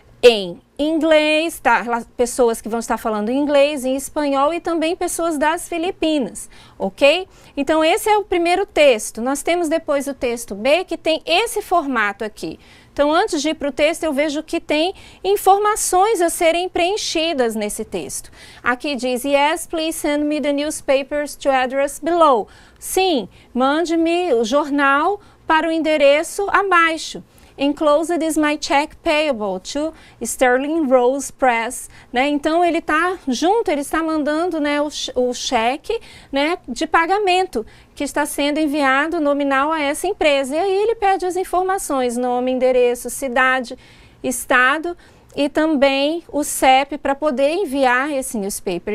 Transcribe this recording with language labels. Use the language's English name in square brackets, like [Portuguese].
[Portuguese] Em inglês, tá? Pessoas que vão estar falando inglês, em espanhol e também pessoas das Filipinas, ok? Então esse é o primeiro texto. Nós temos depois o texto B, que tem esse formato aqui. Então antes de ir para o texto eu vejo que tem informações a serem preenchidas nesse texto. Aqui diz, [English] yes, please send me the newspapers to address below. [Portuguese] Sim, mande-me o jornal para o endereço abaixo. [English] Enclosed is my check payable to Sterling Rose Press, né? [Portuguese] Então ele está junto, ele está mandando, né, o cheque, né, de pagamento que está sendo enviado nominal a essa empresa. E aí ele pede as informações, nome, endereço, cidade, estado e também o CEP para poder enviar esse newspaper.